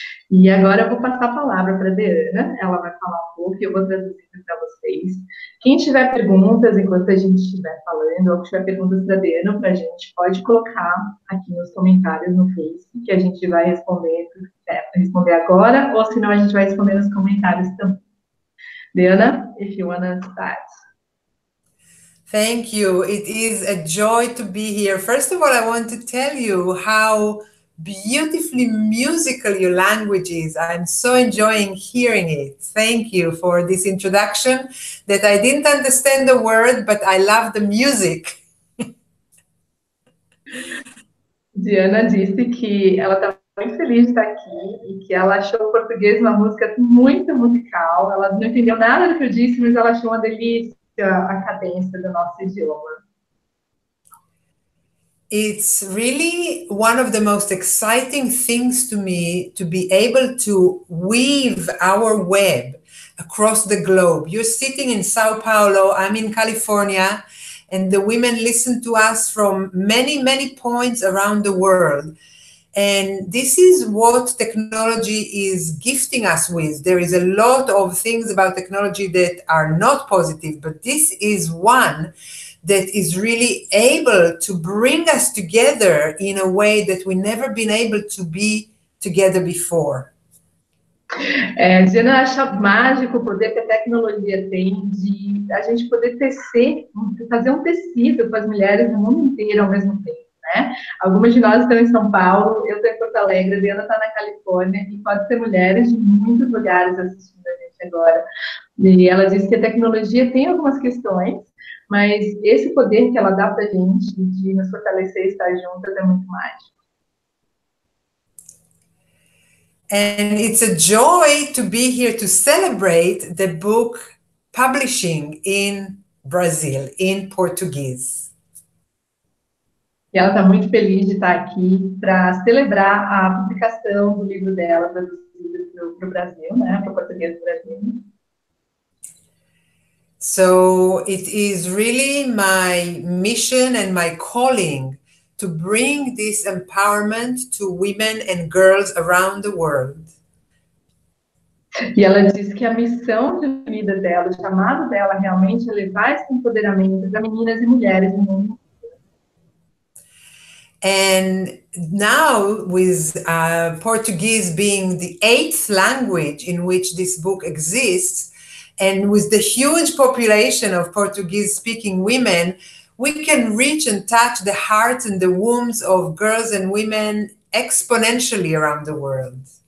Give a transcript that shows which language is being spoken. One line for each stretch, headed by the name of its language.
Portuguese: E agora eu vou passar a palavra para a DeAnna, ela vai falar um pouco e eu vou traduzir para vocês. Quem tiver perguntas enquanto a gente estiver falando, ou tiver perguntas para a DeAnna ou para a gente, pode colocar aqui nos comentários no Facebook, que a gente vai responder agora, ou senão a gente vai responder nos comentários também.
English: DeAnna, if you want to start. Thank you. It is a joy to be here. First of all, I want to tell you how beautifully musical your language is. I'm so enjoying hearing it. Thank you for this introduction that I didn't understand the word, but I love the music.
Portuguese: DeAnna disse que ela está muito feliz de estar aqui e que ela achou o português uma música muito musical. Ela não entendeu nada do que eu disse, mas ela achou uma delícia a cadência do nosso idioma.
English: It's really one of the most exciting things to me to be able to weave our web across the globe. You're sitting in Sao Paulo, I'm in California, and the women listen to us from many, many points around the world. And this is what technology is gifting us with. There is a lot of things about technology that are not positive, but this is one that is really able to bring us together in a way that we never been able to be together before.
Portuguese: Diana acha mágico o poder que a tecnologia tem de a gente poder tecer, fazer um tecido com as mulheres no mundo inteiro ao mesmo tempo, né? Algumas de nós estão em São Paulo, eu estou em Porto Alegre, a Diana está na Califórnia, e pode ter mulheres de muitos lugares assistindo a gente agora. E ela disse que a tecnologia tem algumas questões, mas esse poder que ela dá para a gente de nos fortalecer e estar juntas é muito mágico.
English: And it's a joy to be here to celebrate the book publishing in Brazil, in Portuguese.
Portuguese: E ela está muito feliz de estar aqui para celebrar a publicação do livro dela, traduzido para o Brasil, né, para o português do Brasil.
English: So it is really my mission and my calling to bring this empowerment to women and girls around the world.
Portuguese: E ela diz que a missão de vida dela, o chamado dela realmente é levar esse empoderamento para meninas e mulheres no mundo.
English: And now with Portuguese being the 8th language in which this book exists, and with the huge population of Portuguese-speaking women, we can reach and touch the hearts and the wombs of girls and women exponentially around the world.